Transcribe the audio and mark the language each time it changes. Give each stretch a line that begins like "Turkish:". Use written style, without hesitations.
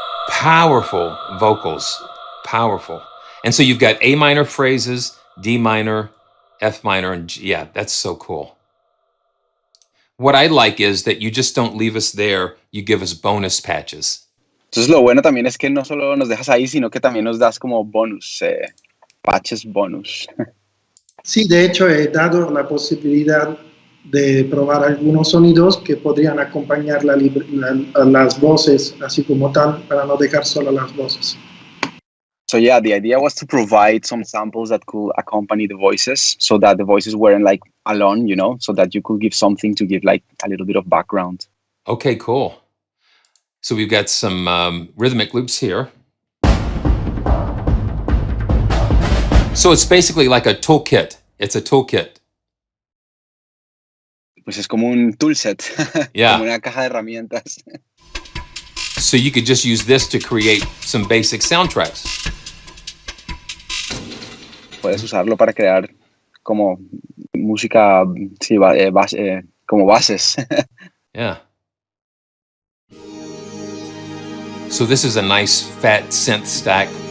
English: Powerful vocals, powerful. And so you've got A minor phrases, D minor, F minor, and G. Yeah, that's so cool. What I like is that you just don't leave us there, you give us bonus patches.
Spanish: Entonces lo bueno también es que no solo nos dejas ahí, sino que también nos das como bonus, patches bonus. Sí, de hecho he dado la posibilidad de probar algunos sonidos que podrían acompañar las voces, así como tal, para no dejar solo las voces.
English: So yeah, the idea was to provide some samples that could accompany the voices so that the voices weren't like alone, you know, so that you could give something to give like a little bit of background. Okay, cool. So we've got some rhythmic loops here. So it's basically like a toolkit. It's a toolkit.
Spanish: Pues es como un toolset,
English: Yeah.
Spanish: como una caja de herramientas.
English: So you could just use this to create some basic soundtracks.
Spanish: Puedes usarlo para crear como música, sí, como bases.
English: Yeah. So this is a nice fat synth stack.